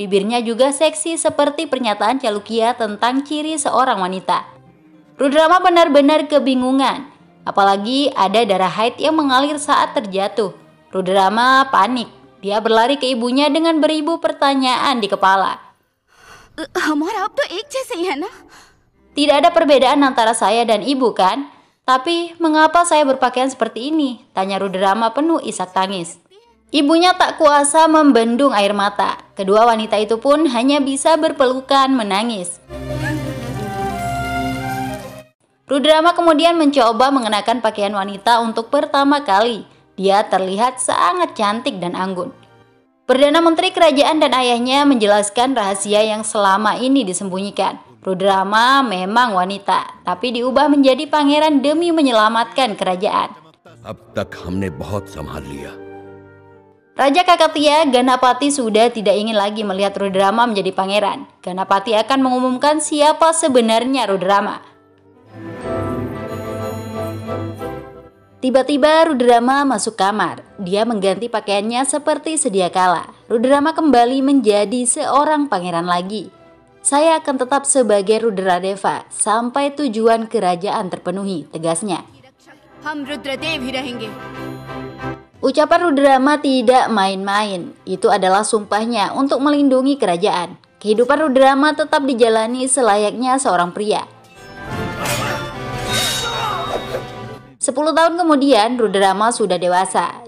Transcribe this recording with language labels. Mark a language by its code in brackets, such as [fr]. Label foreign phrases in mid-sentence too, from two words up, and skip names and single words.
[id] Bibirnya juga seksi seperti pernyataan Chalukya tentang ciri seorang wanita. Rudrama benar-benar kebingungan, apalagi ada darah haid yang mengalir saat terjatuh. Rudrama panik, dia berlari ke ibunya dengan beribu pertanyaan di kepala. [hi] हमारा अब तो एक जैसे ही है ना? [id] Tidak ada perbedaan antara saya dan ibu kan? Tapi mengapa saya berpakaian seperti ini? Tanya Rudrama penuh isak tangis. Ibunya tak kuasa membendung air mata. Kedua wanita itu pun hanya bisa berpelukan menangis. Rudrama kemudian mencoba mengenakan pakaian wanita untuk pertama kali. Dia terlihat sangat cantik dan anggun. Perdana Menteri Kerajaan dan ayahnya menjelaskan rahasia yang selama ini disembunyikan. Rudrama memang wanita, tapi diubah menjadi pangeran demi menyelamatkan kerajaan. [hi] अब तक हमने बहुत संभाल लिया. [id] Raja Kakatiya Ganapati sudah tidak ingin lagi melihat Rudrama menjadi pangeran. Ganapati akan mengumumkan siapa sebenarnya Rudrama. Tiba-tiba Rudrama masuk kamar. Dia mengganti pakaiannya seperti sedia kala. Rudrama kembali menjadi seorang pangeran lagi. Saya akan tetap sebagai Rudradeva sampai tujuan kerajaan terpenuhi, tegasnya. [hi] हम रुद्रदेव ही रहेंगे. [id] Ucapan Rudrama tidak main-main. Itu adalah sumpahnya untuk melindungi kerajaan. Kehidupan Rudrama tetap dijalani selayaknya seorang pria. 10 tahun kemudian, Rudrama sudah dewasa.